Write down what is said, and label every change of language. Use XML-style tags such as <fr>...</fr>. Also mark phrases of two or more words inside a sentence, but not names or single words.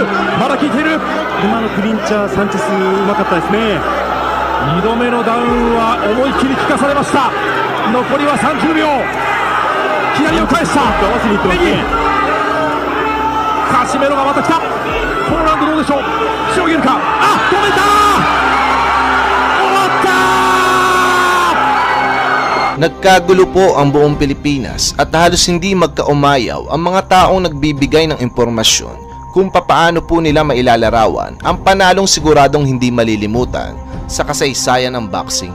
<ja>今のクリンチャー、サンチェスうまかったですね。2度目のダウンは思いっきり効かされました。残りは30秒。左を返した。合わせにいってますね。カシメロがまた来た。このラウンドどうでしょう。しのげるか。止めた。</ja> <tl>Nagkagulo po ang buong Pilipinas at halos hindi magkaumayaw ang mga taong nagbibigay ng impormasyon kung papaano po nila mailalarawan ang panalong siguradong hindi malilimutan sa kasaysayan ng boxing.</tl>